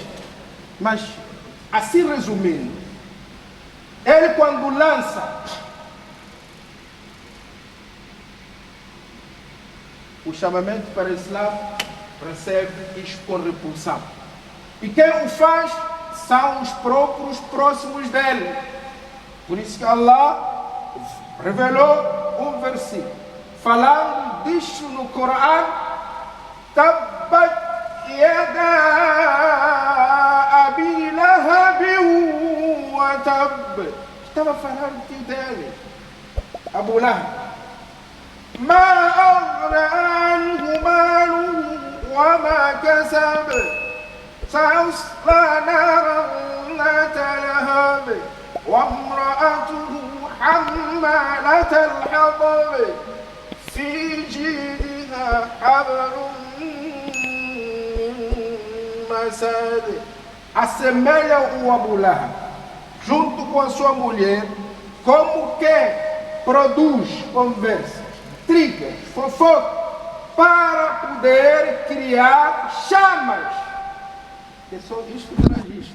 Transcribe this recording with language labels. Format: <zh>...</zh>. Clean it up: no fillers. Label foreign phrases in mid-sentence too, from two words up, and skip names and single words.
<pt>Mas, assim resumindo, ele quando lança o chamamento para o Islã, recebe isto com repulsão. E quem o faz são os próprios próximos dele. Por isso que Allah revelou um versículo falando disto no Corão:</pt> <ar>تبت يدا أبي لهب وتب.</ar> <pt>Estava falando do tio dele, Abu Lahab.</pt> <ar>ما أغنى عنه ماله وما كسب سيصلى نارا ذات لهب وامرأته حمالة الحطب في جيدها حبل من مسد.</ar> <pt>Assemelha o Abu Lahab, junto com a sua mulher, como que produz conversa, intrigas, fofoca, para poder criar chamas. Que só isto traz isto.</pt>